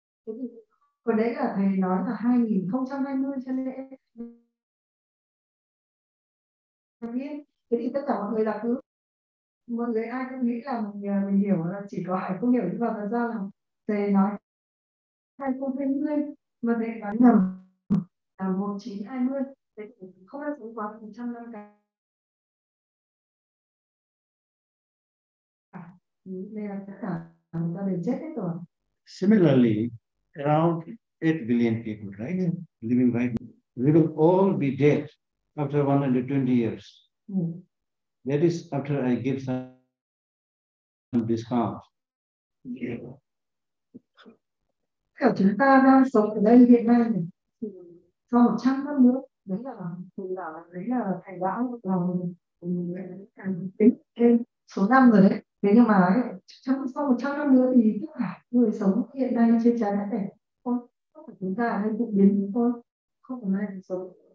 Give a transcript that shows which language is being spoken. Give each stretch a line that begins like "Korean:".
Vietnamese: Thế thì còn đấy là thầy nói là 2020, cho nên biết thế thì tất cả mọi người là cứ mọi người ai cũng nghĩ là mình hiểu là chỉ có Hải không hiểu, nhưng mà thật ra là thầy nói 2020 mà thầy nói nhầm là 1920, thế thì không ai sống quá 100 năm cả. Nên là tất cả người ta đều chết hết rồi.
English: Similarly, around 8 billion people, right? Living right now. We will all be dead after 120 years. That is after I give some discount.
Vietnamese: Kiểu chúng ta đang sống ở đây hiện nay này, thì sau 100 năm nữa, đấy là thầy đã tính thêm số năm rồi đấy. Thế nhưng mà ấy, sau 100 năm nữa thì tất cả người sống hiện nay trên trái đất này không phải chúng ta ở đây cũng biến thôi, không còn ai sống.